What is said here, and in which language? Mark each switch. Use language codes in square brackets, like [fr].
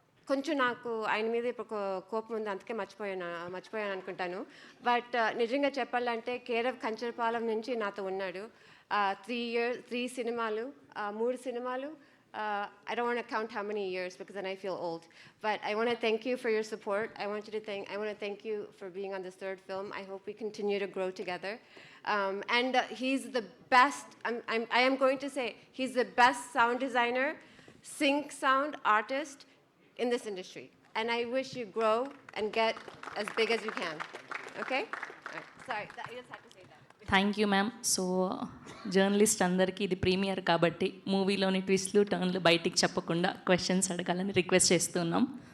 [te] కొంచెం నాకు ఆయన మీద ఇప్పుడు కోపం ఉంది, అందుకే మర్చిపోయాను అనుకుంటాను. బట్ నిజంగా చెప్పాలంటే కేర్ ఆఫ్ కంచర్పాలెం నుంచి నాతో ఉన్నాడు. 3 సినిమాలు, 3 సినిమాలు. [en] I don't want to count how many years because then I feel old. But I want to thank you for your support. I want to thank you for being on this third film. I hope we continue to grow together. And he's the best. I am going to say he's the best sound designer, sync sound artist in this industry. And I wish you grow and get as big as you can. Okay? All right. Sorry, I just had to say that. Thank you ma'am. [te] So journalist అందరికీ ఇది premier కాబట్టి మూవీలోని ట్విస్ట్లు టర్న్లు బయటికి చెప్పకుండా questions అడగాలని request చేస్తున్నాం.